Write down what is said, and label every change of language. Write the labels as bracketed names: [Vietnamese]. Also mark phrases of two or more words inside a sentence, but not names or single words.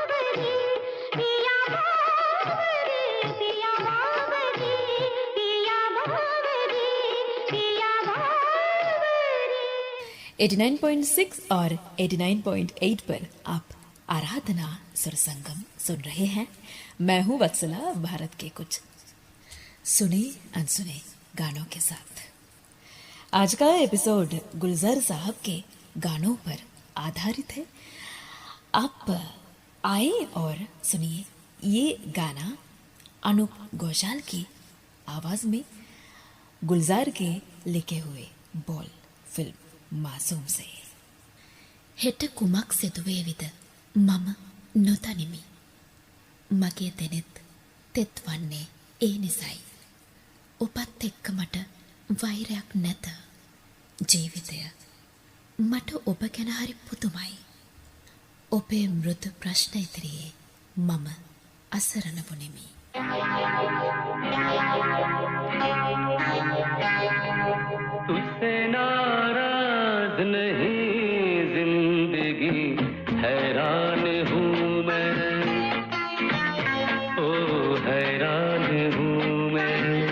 [Hindi] बावरी पिया बावरी पिया बावरी पिया बावरी पिया बावरी। 89.6 और 89.8 पर आप आराधना सुर संगम सुन रहे हैं। मैं हूं वत्सला, भारत के कुछ सुने अनसुने गानों के साथ। आज का एपिसोड गुलजार साहब के गानों पर आधारित है। आप आए और सुनिए ये गाना अनूप घोषाल की आवाज में गुलजार के लिखे हुए बोल फिल्म मासूम से। [Sinhala] හෙට කුමක් සිදුවේවිද මම නොදනිමි. මගේ දෙනෙත් තෙත් වන්නේ ඒ නිසයි. ඔබත් එක්ක මට වෛරයක් නැත. ජීවිතය මට ඔබ ගැන හරි පුදුමයි. ඔබේ මෘදු ප්‍රශ්න ඉදිරියේ මම අසරණ වුනිමි. [Hindi] तुझसे नाराज नहीं जिंदगी हैरान हूँ मैं, ओ हैरान हूँ मैं।